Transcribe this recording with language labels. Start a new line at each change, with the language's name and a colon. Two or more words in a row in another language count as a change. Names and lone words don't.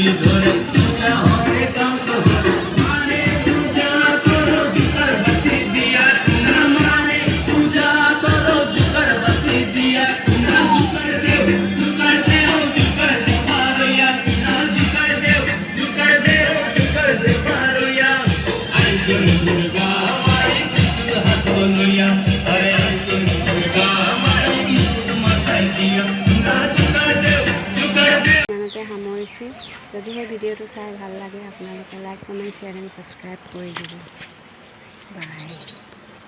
Bangla: ধরে পূজা হয় গাঁও শহরে মানে পূজা করো জুকার বাতি দিয়া না মানে পূজা করো জুকার বাতি দিয়া না জুকার দেও বারোয়া না জুকার দেও বারোয়া আইসুন দুর্গা মাই ত্রিশূল হাত লইয়া আরে আইসুন দুর্গা মাই মুকুট মাথায় দিয়া
Assamese: ইমানতে সামৰিছোঁ যদিহে ভিডিঅ'টো চাই ভাল লাগে আপোনালোকে
English: like comment share and subscribe
Assamese: কৰি দিব বাই